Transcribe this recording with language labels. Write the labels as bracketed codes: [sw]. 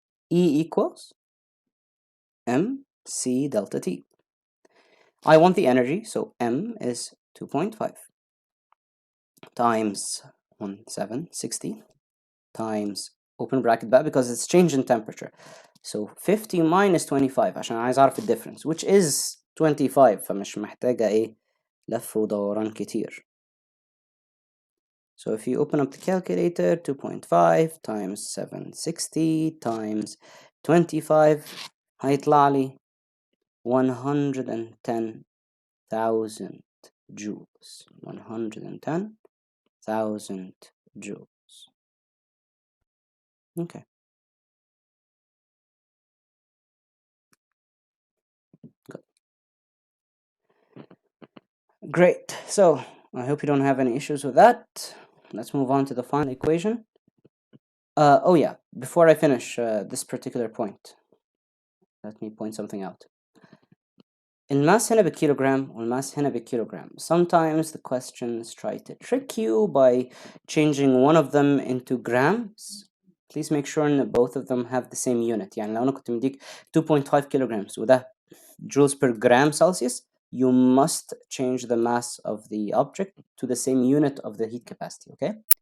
[en] E equals mc delta T. I want the energy, so M is 2.5 times 1760 times open bracket [ar] بقى [en] because it's change in temperature. So 50 minus 25 [ar] عشان عايز أعرف ال [en] difference which is 25 [ar] فمش محتاجة إيه لف ودوران كتير. [en] So if you open up the calculator 2.5 times 760 times 25 [ar] هيطلع لي [en] 110,000 joules. 110,000 joules. Okay. Good. Great. So I hope you don't have any issues with that. Let's move on to the final equation. Oh yeah, before I finish this particular point, let me point something out. [ar] الماس هنا بالكيلوغرام والماس هنا بالكيلوغرام. [en] Sometimes the questions try to trick you by changing one of them into grams. Please make sure that both of them have the same unit. [ar] يعني لو أنا كنت مديك [en] 2.5 kilograms [ar] وده [en] joules per gram Celsius, you must change the mass of the object to the same unit of the heat capacity, okay?